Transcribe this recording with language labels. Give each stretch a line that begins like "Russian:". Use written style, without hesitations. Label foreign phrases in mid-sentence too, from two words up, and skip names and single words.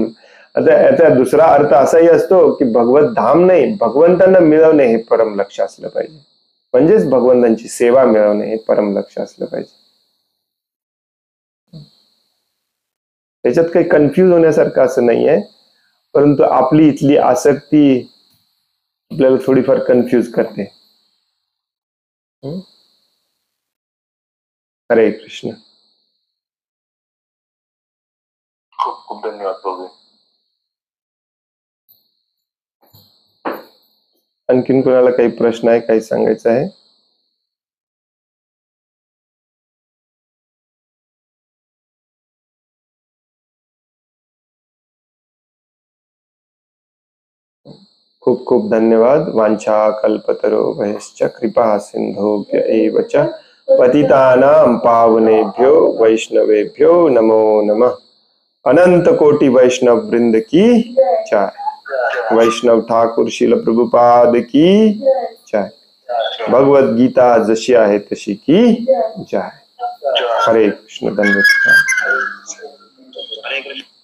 Marathi: आता याचा दुसरा अर्थ असाही असतो की भगवत धाम नाही, भगवंतांना मिळवणे हे परम लक्ष असलं पाहिजे. म्हणजेच भगवंतांची सेवा मिळवणे हे परम लक्ष असलं पाहिजे. त्याच्यात काही कन्फ्युज होण्यासारखं असं नाहीये, परंतु आपली इथली आसक्ती आपल्याला थोडीफार कन्फ्युज करते. हरे कृष्ण. खूप खूप धन्यवाद प्रभू. आणखीन कोणाला काही प्रश्न आहे, काही सांगायचं आहे? खूप खूप धन्यवाद.
Sanskrit: वांछा कल्पतरुभ्यश्च कृपा सिंधुभ्य एव च पतितानां पावनेभ्यो वैष्णवेभ्यो नमो नमः.
Hindi: अनंत कोटि वैष्णव वृंद की जय. वैष्णव ठाकुर श्रील प्रभुपाद की जय.
Marathi: भगवत गीता जशी आहे तशी
Hindi: की जय.
Marathi: हरे कृष्ण. धन्यवाद. हरे कृष्ण.